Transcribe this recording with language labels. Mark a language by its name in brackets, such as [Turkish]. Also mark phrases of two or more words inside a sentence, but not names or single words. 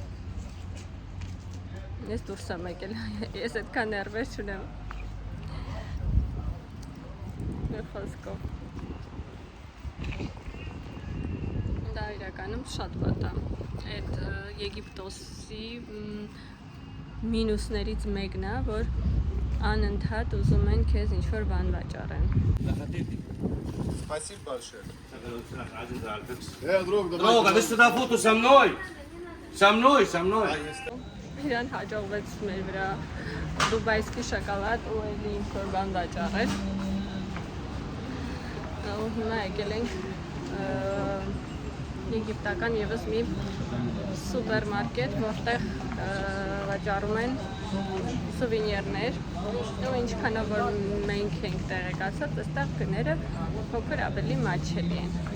[Armenian] Ես դուրս եմ եկել, ես այդքան ներվեր չունեմ Մի խոսքով Դա իրականում շատ վատ է Այդ Եգիպտոսի մինուսներից մեկն է, որ անընդհատ ուզում են քեզ ինչ-որ բան վաճառեն։ [Russian] Спасибо большое. Друг, а ты сюда фото со мной? Со мной, со мной. [Armenian] Իրան հաջողվեց մեր վրա դուբայսկի շոկոլադ ու էլի ինչ-որ բան վաճառել։ Ու հիմա եկել ենք եգիպտական ևս մի սուպերմարկետ, որտեղ վաճառում են սուվենիրներ ու ինչքանով որ մենք ենք տեղեկացած, այստեղ գները փոքր ավելի մատչելի են։